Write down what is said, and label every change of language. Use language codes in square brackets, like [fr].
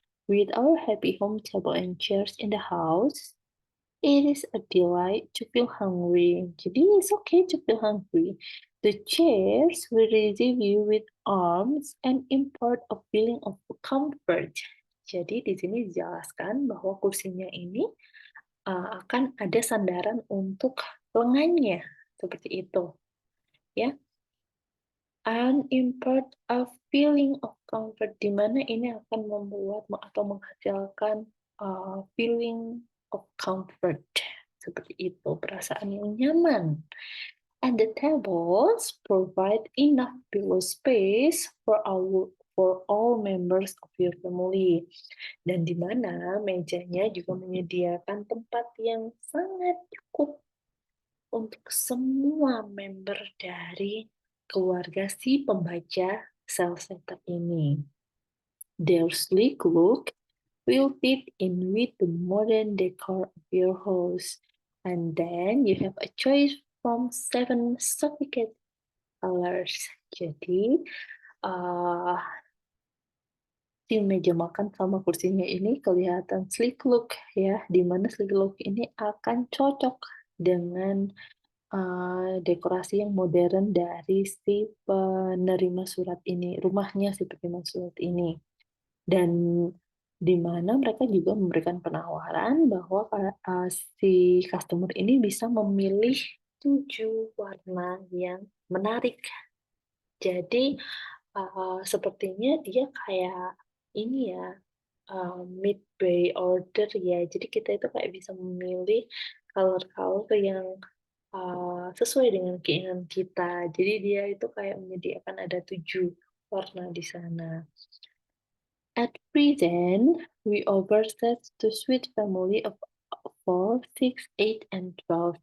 [en] With our happy home table and chairs in the house, it is a delight to feel hungry. Jadi it's okay to feel hungry. The chairs will receive you with arms and impart a feeling of comfort. [id] Jadi di sini dijelaskan bahwa kursinya ini akan ada sandaran untuk lengannya, seperti itu, ya. [en] And impart a feeling of comfort, [id] di mana ini akan membuat atau menghasilkan [en] feeling of comfort, [id] seperti itu, perasaan yang nyaman. [en] And the tables provide enough pillow space for all members of your family. [id] Dan di mana mejanya juga menyediakan tempat yang sangat cukup untuk semua member dari keluarga si pembaca sales letter ini. [en] Their sleek look will fit in with the modern decor of your house. And then you have a choice from 7 sophisticated colors. [id] Jadi, di meja makan sama kursinya ini kelihatan sleek look ya, di mana sleek look ini akan cocok dengan dekorasi yang modern dari si penerima surat ini, rumahnya si penerima surat ini. Dan di mana mereka juga memberikan penawaran bahwa si customer ini bisa memilih 7 warna yang menarik. Jadi sepertinya dia kayak ini ya, mid-bay order ya. Jadi kita itu kayak bisa memilih color-color yang, sesuai dengan keinginan kita. Jadi dia itu kayak menyediakan ada 7 warna di sana. [en] At present, we overset to suite family of 4, 6, 8, and 12.